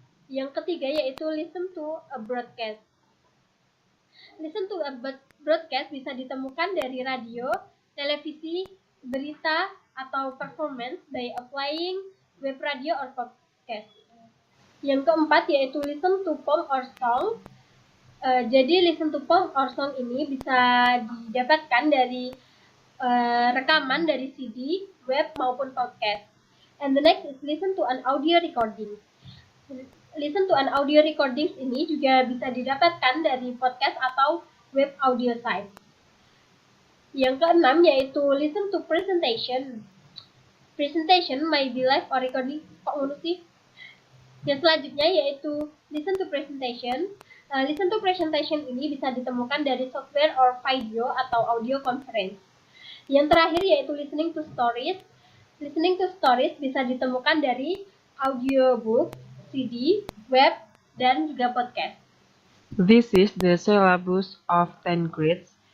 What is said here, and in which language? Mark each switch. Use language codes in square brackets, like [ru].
[id] Yang ketiga yaitu listen to a broadcast. Listen to a broadcast bisa ditemukan dari radio, televisi, berita, atau [en] performance by applying web radio or podcast. [id] Yang keempat yaitu listen to poem or song. Jadi listen to poem or song ini bisa didapatkan dari rekaman dari CD, web maupun podcast. [en] And the next is listen to an audio recording. [id] Listen to an audio recordings ini juga bisa didapatkan dari podcast atau web audio site. Yang keenam yaitu listen to presentation. [en] Presentation may be live or recording. [id] Kok ngurus sih? Yang selanjutnya yaitu listen to presentation. Listen to presentation ini bisa ditemukan dari software or video atau audio conference. Yang terakhir yaitu listening to stories. Listening to stories bisa ditemukan dari audiobook, CD, web, dan juga podcast. [en] This is the syllabus of 10 grades.